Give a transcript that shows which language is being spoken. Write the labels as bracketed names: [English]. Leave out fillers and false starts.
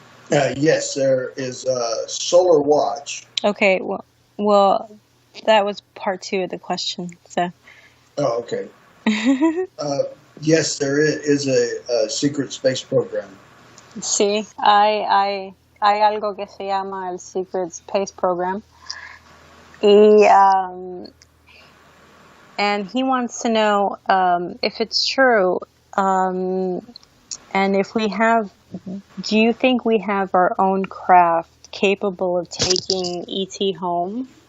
[English] Yes, there is Solar Watch. Okay, well, that was part 2 of the question. So. Oh, okay. Yes, there is a secret space program. [Spanish] Sí, hay algo que se llama el Secret Space Program. [English] And he wants to know if it's true, and if we have, do you think we have our own craft capable of taking ET home?